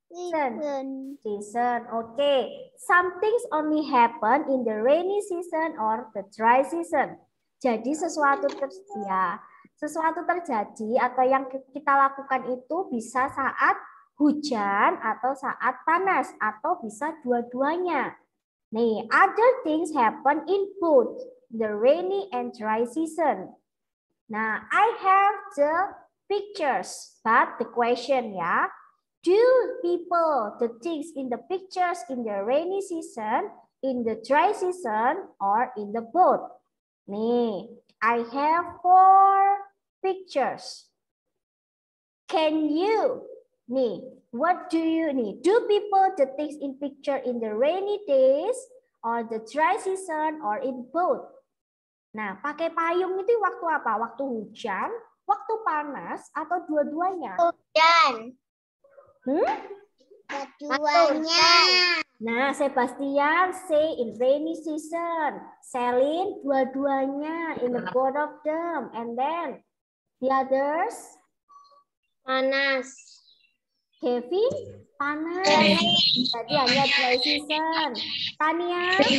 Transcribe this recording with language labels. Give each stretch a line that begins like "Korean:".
English: Dry season. Okay. Some things only happen in the rainy season or the dry season.
Indonesian: Jadi sesuatu ya. sesuatu terjadi atau yang kita lakukan itu bisa saat hujan atau saat panas atau bisa dua-duanya.
English: Nih, other things happen in both the rainy and dry season. Nah, I have the pictures, but the question ya, do people the things in the pictures in the rainy season, in the dry season, or in the both? Nih, I have 4 pictures. Can you, nih, what do you nih? Do people the things in picture in the rainy days or the dry season or in both?
Indonesian: Nah, pakai payung itu waktu apa? Waktu hujan, waktu panas, atau dua-duanya? Hujan. Dua-duanya.
English: Nah, Sebastian say in rainy season. Celine
Indonesian: dua-duanya
English: in the both of them. And then the others?
Indonesian: Panas. Kevin panas. Jadi hanya
English: dry season.
Indonesian: Tania?